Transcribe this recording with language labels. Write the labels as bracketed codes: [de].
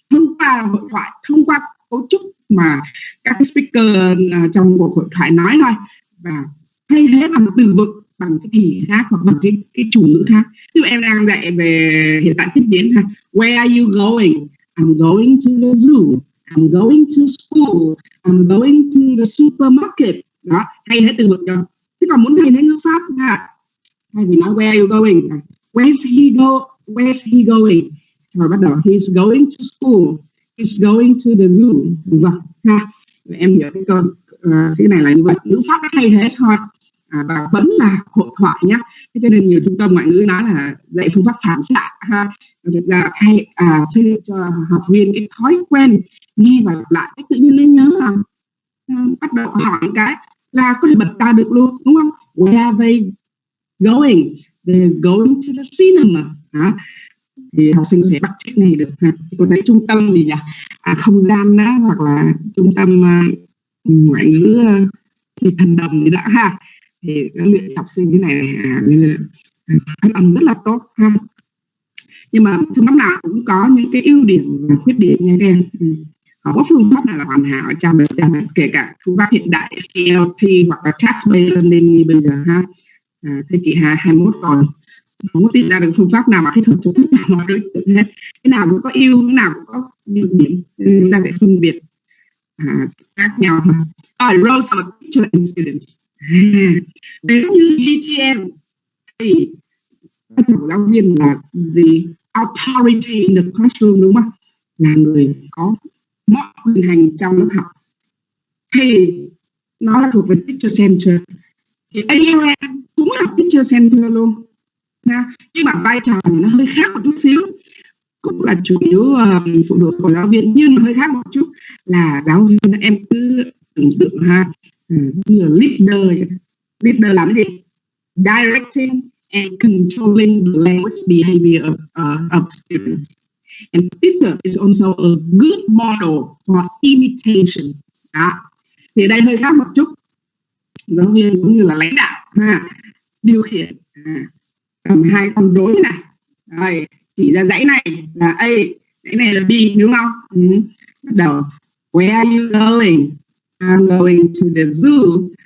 [vi] Thông qua hội thoại, thông qua cấu trúc mà các speaker trong cuộc hội thoại nói thôi, và thay thế bằng từ vựng, bằng cái thì khác hoặc bằng cái chủ ngữ khác. Ví dụ em đang dạy về hiện tại tiếp diễn, [en] where are you going? I'm going to the zoo. I'm going to school. I'm going to the supermarket. [vi] Đó, thay thế từ vựng cho. Thế còn muốn thay thế ngữ pháp thay vì nói [en] where are you going, where's he going, [vi] rồi bắt đầu [en] he's going to school, he's going to the zoo, [vi] đúng không? Em hiểu cái câu cái này là như vậy, ngữ pháp nó thay thế thôi, và vẫn là hội thoại nhá. Thế cho nên nhiều trung tâm ngoại ngữ nói là dạy phương pháp phản xạ thực ra thay xây cho học viên cái thói quen nghe và lặp lại, cách tự nhiên nên nhớ là bắt đầu hỏi cái là có thể bật ra được luôn, đúng không? [en] Where are they going? They're going to the cinema. [vi] Thì học sinh có thể bắt chước này được. Còn đấy trung tâm gì nhỉ? Không gian đó, hoặc là trung tâm ngoại ngữ thì thần đồng gì đã thì luyện học sinh cái này phát âm rất là tốt Nhưng mà phương pháp nào cũng có những cái ưu điểm và khuyết điểm nha các em. Không có phương pháp nào là hoàn hảo trăm kể cả phương pháp hiện đại CLT hoặc là task-based learning như bây giờ thế kỷ 21 rồi, không có tìm ra được phương pháp nào mà thích hợp cho tất cả mọi đối tượng hết. Cái nào cũng có ưu, cái nào cũng có nhược điểm, chúng ta sẽ phân biệt khác nhau. [en] Roles of a teacher and students. [vi] Nếu như GTM thì vai trò của giáo viên là [en] the authority in the classroom, [vi] đúng không? Là người có mọi quyền hành trong lớp học. Thì nó là thuộc về teacher center. Thì ALM cũng là teacher center luôn. Nhưng mà vai trò nó hơi khác một chút xíu, cũng là chủ yếu phụ thuộc của giáo viên, nhưng hơi khác một chút là giáo viên em cứ tưởng tượng như là leader làm gì? [en] Directing and controlling the language behavior of students. And teacher is also a good model for imitation. [vi] Đó. Thì đây hơi khác một chút. Giáo viên cũng như là lãnh đạo điều khiển cầm hai con rối này, rồi chỉ ra dãy này là A, dãy này là B, đúng không? Bắt đầu [en] where are you going? I'm going to the zoo.